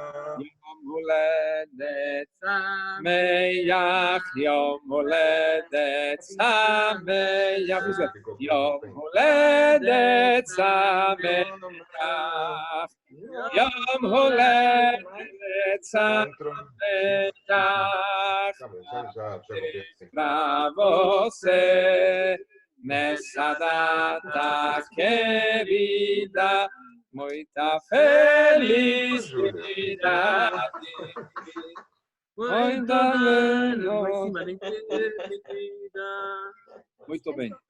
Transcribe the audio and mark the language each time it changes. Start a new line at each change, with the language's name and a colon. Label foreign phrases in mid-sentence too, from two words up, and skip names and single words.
Hebrew: יום הולדת שמח, יום הולדת שמח, יום הולדת שמח, יום הולדת שמח,
Portuguese: você nessa data querida, muita felicidade. Muito bem.